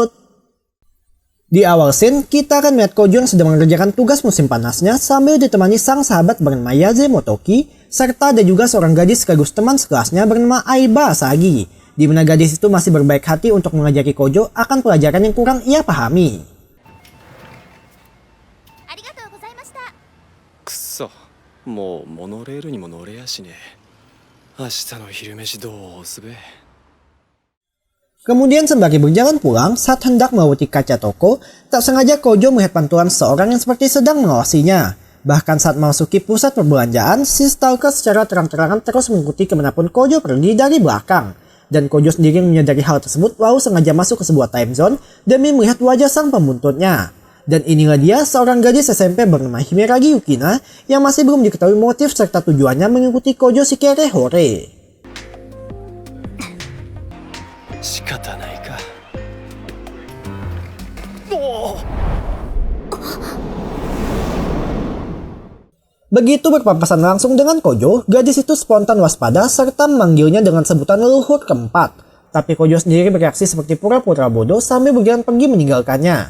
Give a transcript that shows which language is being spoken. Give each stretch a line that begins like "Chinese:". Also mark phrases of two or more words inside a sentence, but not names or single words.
Indonesian: Di awal scene, kita akan melihat Kojo yang sedang mengerjakan tugas musim panasnya sambil ditemani sang sahabat bernama Yaze Motoki, serta ada juga seorang gadis sekaligus teman sekelasnya bernama Aiba Asagi, di mana gadis itu masih berbaik hati untuk mengajari Kojo akan pelajaran yang kurang ia pahami.
Japanese: くそ、もうモノレールにも乗れやしねえ。明日の昼飯どうすべ。
Indonesian: Kemudian sembari berjalan pulang, saat hendak melewati kaca toko, tak sengaja Kojo melihat pantulan seseorang yang seperti sedang mengawasinya. Bahkan saat memasuki pusat perbelanjaan, si stalker secara terang-terangan terus mengikuti kemanapun Kojo pergi dari belakang. Dan Kojo sendiri menyadari hal tersebut lalu sengaja masuk ke sebuah time zone demi melihat wajah sang pembuntutnya. Dan inilah dia seorang gadis SMP bernama Himeragi Yukina yang masih belum diketahui motif serta tujuannya mengikuti Kojo Shikere Hore.
Japanese: 仕方ないか。
Indonesian: Begitu berpapasan langsung dengan Kojo, gadis itu spontan waspada serta memanggilnya dengan sebutan leluhur keempat. Tapi Kojo sendiri bereaksi seperti pura-pura bodoh sambil berjalan pergi meninggalkannya.